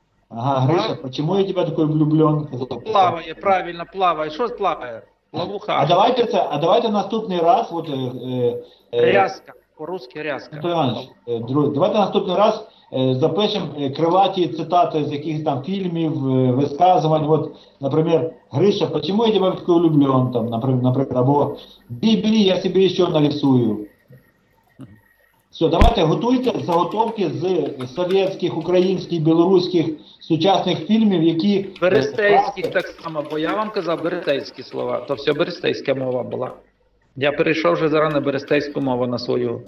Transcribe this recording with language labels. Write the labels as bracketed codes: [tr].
[ru] Ага, Гриша, почему я тебя такой влюблен? [uk] Плаває, правильно, плаває. Що плаває? Плавуха. А давайте наступний раз, от, Рязка. По-русски рязка. Анатолій Іванович, давайте наступний раз запишемо крилаті цитати з якихось там фільмів, висказувань. От, наприклад, [ru] Гриша, почему я тебя такой влюблен? [uk] Там, наприклад, або бери, я себе ще нарисую. Все, давайте готуйте заготовки з совєтських, українських, білоруських сучасних фільмів, які... Берестейських так само, бо я вам казав берестейські слова. То все берестейська мова була. Я перейшов вже зараз на берестейську мову на свою.